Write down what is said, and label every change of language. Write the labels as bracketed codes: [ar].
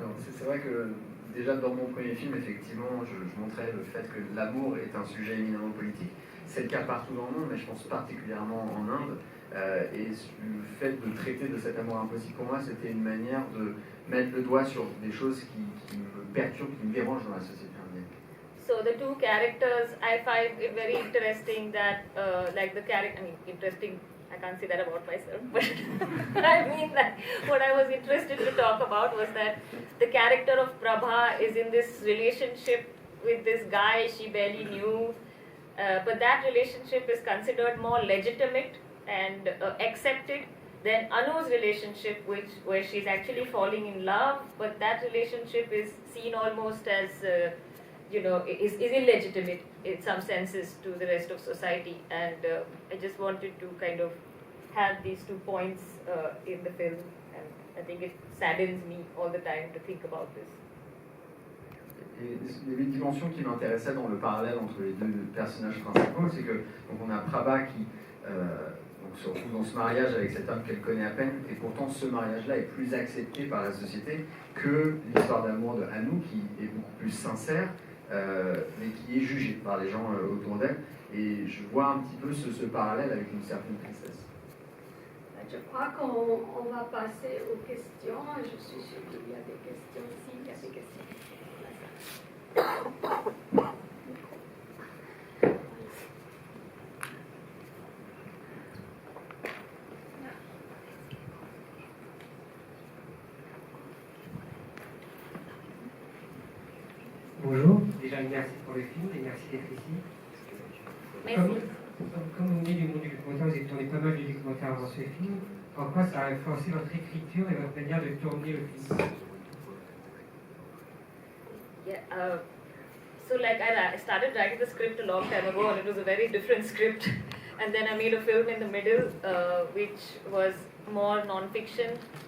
[fr] C'est vrai que déjà dans mon premier film, effectivement, je montrais le fait que l'amour est un sujet éminemment politique. C'est le cas partout dans le monde, mais je pense particulièrement en Inde. Et le fait de traiter de cet amour impossible, pour moi, c'était une manière de mettre le doigt sur des choses qui me perturbent, qui me dérangent dans la société indienne. [en] So the two characters, I find it very interesting that, like the character, I mean, interesting, I can't say that about myself, but I mean that what I was interested to talk about was that the character of Prabha is in this relationship with this guy she barely knew, but that relationship is considered more legitimate and accepted than Anu's relationship, where she's actually falling in love, but that relationship is seen almost as is illegitimate in some senses to the rest of society. And I just wanted to kind of have these 2 points in the film, and I think it saddens me all the time to think about this. [fr] Et il y avait une dimension qui m'intéressait dans le parallèle entre les deux personnages principaux, c'est que donc on a Prabha qui donc se retrouve dans ce mariage avec cet homme qu'elle connaît à peine, et pourtant ce mariage-là est plus accepté par la société que l'histoire d'amour de Anu, qui est beaucoup plus sincère, mais qui est jugée par les gens autour d'elle. Et je vois un petit peu ce parallèle avec une certaine tristesse. Je crois qu'on va passer aux questions. Je suis sûre qu'il y a des questions. S'il y a des questions. Bonjour, déjà merci pour le film et merci d'être ici. Merci. Comme vous venez du monde du documentaire, vous avez tourné pas mal de documentaires avant ce film. En quoi ça a influencé votre écriture et votre manière de tourner le film? [en] Yeah, so like I started writing the script a long time ago, and it was a very different script. And then I made a film in the middle, which was more non-fiction.